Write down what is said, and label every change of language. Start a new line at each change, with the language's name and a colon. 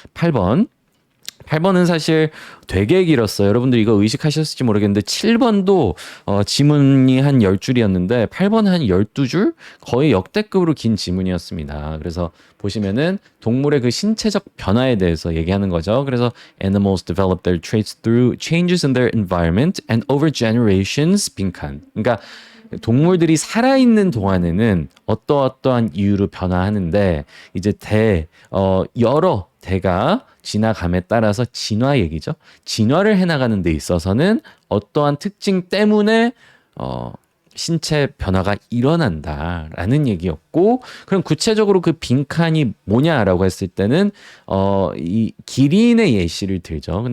Korean: 8번은 사실 되게 길었어요. 여러분들 이거 의식하셨을지 모르겠는데 7번도 지문이 한 10줄이었는데 8번은 한 12줄? 거의 역대급으로 긴 지문이었습니다. 그래서 보시면은 동물의 그 신체적 변화에 대해서 얘기하는 거죠. 그래서
English: animals develop their traits through changes in their environment and over generations
Korean: 빈칸. 그러니까 동물들이 살아있는 동안에는 어떠한 이유로 변화하는데 이제 여러 대가 지나감에 따라서 진화 얘기죠. 진화를 해나가는 데 있어서는 어떠한 특징 때문에 신체 변화가 일어난다라는 얘기였고 그럼 구체적으로 그 빈칸이 뭐냐라고 했을 때는 이 기린의 예시를 들죠.